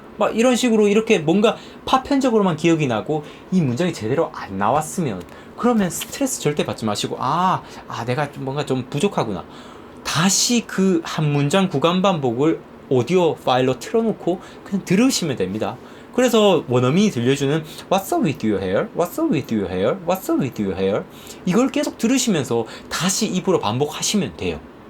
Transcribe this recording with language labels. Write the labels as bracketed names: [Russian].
[Korean] 막 이런 식으로 이렇게 뭔가 파편적으로만 기억이 나고 이 문장이 제대로 안 나왔으면 그러면 스트레스 절대 받지 마시고 내가 뭔가 좀 부족하구나. 다시 그 한 문장 구간 반복을 오디오 파일로 틀어놓고 그냥 들으시면 됩니다. 그래서 원어민이 들려주는 [English] What's up with your hair? What's up with your hair? What's up with your hair? [Korean] 이걸 계속 들으시면서 다시 입으로 반복하시면 돼요.